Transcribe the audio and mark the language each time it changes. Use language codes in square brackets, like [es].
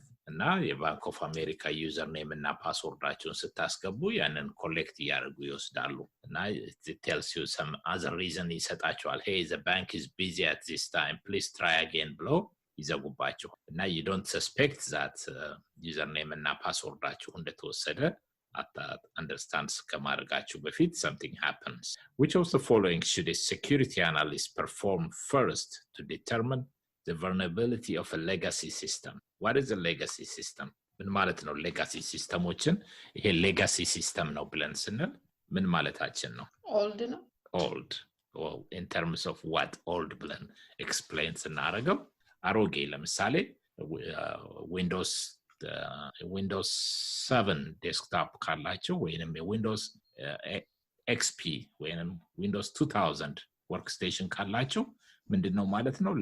[am] እና የባንክ ኦፍ አሜሪካ ዩዘር ኔም እና ፓስወርዳችሁን ስታስገቡ ያንን ኮሌክት ያደርጉ ይወስዳሉ። እና [en] it tells you some other reason [am] ይሰጣችኋል። [en] hey, the bank is busy at this time, please try again [am] ብሎ ይዘጉባችኋል። እና [en] you don't suspect that [am] ዩዘር ኔም እና ፓስወርዳችሁ እንደተወሰደ understand ከማድረጋችሁ በፊት [en] something happens. Which of the following should a security analyst perform first to determine the vulnerability of a legacy system? What is a legacy system? [am] ምን ማለት ነው? legacy ሲስተሞችን ይሄ legacy system ነው ብለን ስንል ምን ማለታችን ነው? old ነው። [en] old. Well, in terms of what old [am] ብለን explain ስናደርገው አሮጌ ለምሳሌ ዊንዶውስ 7 ዴስክቶፕ ካላችሁ ወይንም የዊንዶውስ XP ወይንም ዊንዶውስ 2000 ወርክስቴሽን ካላችሁ ምንድነው ማለት ነው?